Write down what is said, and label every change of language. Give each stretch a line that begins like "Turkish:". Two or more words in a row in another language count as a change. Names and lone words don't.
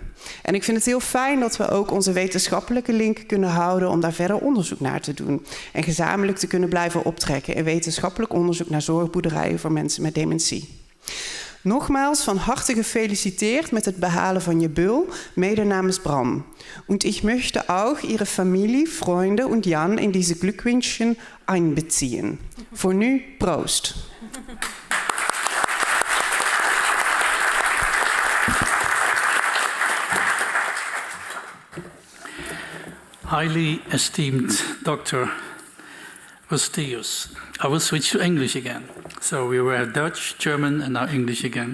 Dutch: En ik vind het heel fijn dat we ook onze wetenschappelijke link kunnen houden om daar verder onderzoek naar te doen. En gezamenlijk te kunnen blijven optrekken in wetenschappelijk onderzoek naar zorgboerderijen voor mensen met dementie. Nogmaals van harte gefeliciteerd met het behalen van je Bul, mede namens Bram.
German: Und ich möchte auch Ihre Familie, Freunde und Jan in diese Glückwünschen einbeziehen.
Dutch: Voor nu, proost.
English: Highly esteemed Dr. Rosteius. I will switch to English again. So we were Dutch, German, and now English again.